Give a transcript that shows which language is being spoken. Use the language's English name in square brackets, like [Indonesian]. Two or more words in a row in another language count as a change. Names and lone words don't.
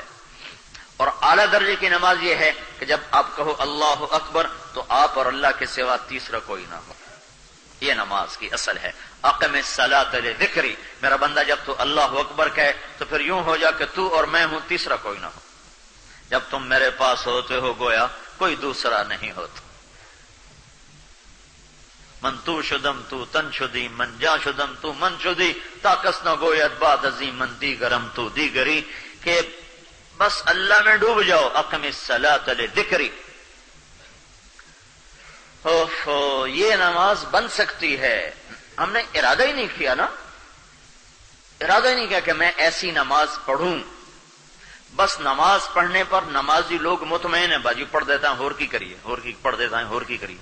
[Urdu] اور اعلیٰ درجے کی نماز یہ ہے کہ جب آپ کہو [Arabic] اللہ اکبر [Urdu] تو آپ اور اللہ کے سوا تیسرا کوئی نہ ہو، یہ نماز کی اصل ہے۔ [Arabic] اقم الصلاۃ لذکری، [Urdu] میرا بندہ جب تو [Arabic] اللہ اکبر [Urdu] کہے تو پھر یوں ہو جا کہ تو اور میں ہوں، تیسرا کوئی نہ ہو۔ جب تم میرے پاس ہوتے ہو گویا کوئی دوسرا نہیں ہوتا۔ [Persian] من تو شدم تو تن شدی، من جا شدم تو من شدی، تاکس نہ گویت بعد ازی من دیگرم تو دیگری، [Urdu] کہ بس اللہ میں ڈوب جاؤ۔ [Arabic] اقم الصلاۃ لذکری، [Urdu] یہ نماز بن سکتی ہے۔ ہم نے ارادہ ہی نہیں کیا نا، ارادہ ہی نہیں کیا کہ میں ایسی نماز پڑھوں۔ بس نماز پڑھنے پر نمازی لوگ مطمئن ہیں، باجی پڑھ دیتا ہوں، [Punjabi] اور کی کریے، [Urdu] اور کی پڑھ دیتا ہوں، [Punjabi] اور کی کریے۔